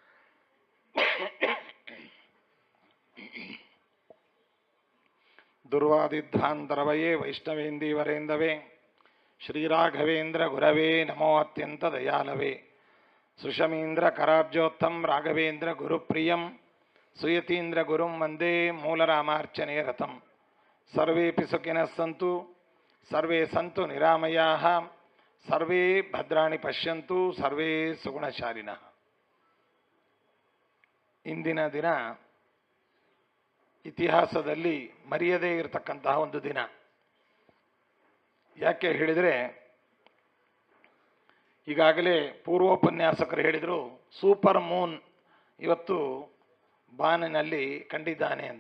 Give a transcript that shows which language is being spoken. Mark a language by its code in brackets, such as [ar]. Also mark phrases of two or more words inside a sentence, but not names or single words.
[sa] ದುರ್ವಾದಿಧ್ವಾಂತರವಯೇ ವೈಷ್ಣವೇಂದೀವರೇಂದವೇ ಶ್ರೀರಾಘವೇಂದ್ರ ಗುರವೇ ನಮೋ ಅತ್ಯಂತ ದಯಾಲವೇ. ಸುಷಮೀಂದ್ರ ಕರಾಬ್ಜೋತ್ತಮ್ ರಾಘವೇಂದ್ರ ಗುರುಪ್ರಿಯಂ ಸುಯತೀಂದ್ರ ಗುರುಂ ವಂದೇ ಮೂಲರಾಮಾರ್ಚನೆ ರಥಂ. ಸರ್ವೇಪಿ ಸುಖಿನಃ ಸಂತು, ಸರ್ವೇ ಸಂತು ನಿರಾಮಯಾಃ, ಸರ್ವೇ ಭದ್ರಾಣಿ ಪಶ್ಯಂತು, ಸರ್ವೇ ಸುಗುಣಶಾಲಿನಃ. [kn] ಇಂದಿನ ದಿನ ಇತಿಹಾಸದಲ್ಲಿ ಮರೆಯದೇ ಇರತಕ್ಕಂತಹ ಒಂದು ದಿನ. ಯಾಕೆ ಹೇಳಿದರೆ, ಈಗಾಗಲೇ ಪೂರ್ವೋಪನ್ಯಾಸಕರು ಹೇಳಿದರು, [en] super moon [kn] ಇವತ್ತು ಬಾನಿನಲ್ಲಿ ಕಂಡಿದ್ದಾನೆ ಅಂತ.